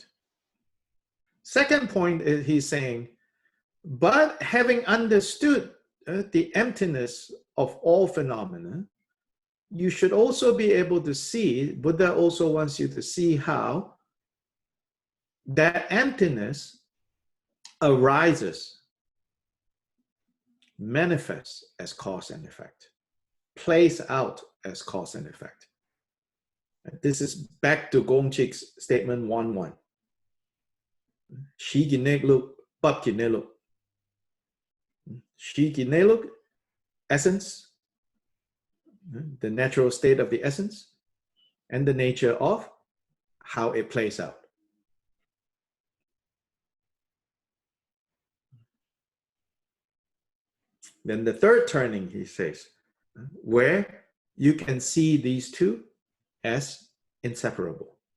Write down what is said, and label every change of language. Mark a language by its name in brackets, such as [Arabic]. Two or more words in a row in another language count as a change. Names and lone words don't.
[English] Second point is he's saying, but having understood the emptiness of all phenomena, you should also be able to see, Buddha also wants you to see how that emptiness arises, manifests as cause and effect, plays out as cause and effect. This is back to Gongchik's statement 1.1. [Tibetan] Shi gineluk, bab gineluk. Shi gineluk, [English] essence, the natural state of the essence, and the nature of how it plays out. Then the third turning, he says, where you can see these two as inseparable.